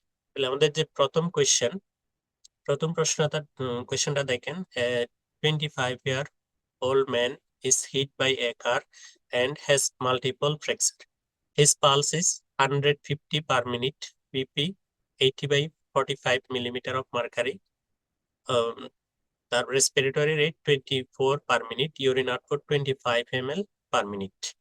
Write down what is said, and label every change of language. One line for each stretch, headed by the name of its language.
Bangla: তাহলে আমাদের যে প্রথম প্রশ্নটা, কোয়েশ্চেনটা দেখেন।
English: 25 year old man is hit by a car and has multiple fracture. His pulse is 150 per minute, BP 80 by 45 millimeter of mercury.
Bangla: Um, তার respiratory rate 24 per minute, urine output 25 ml per minute.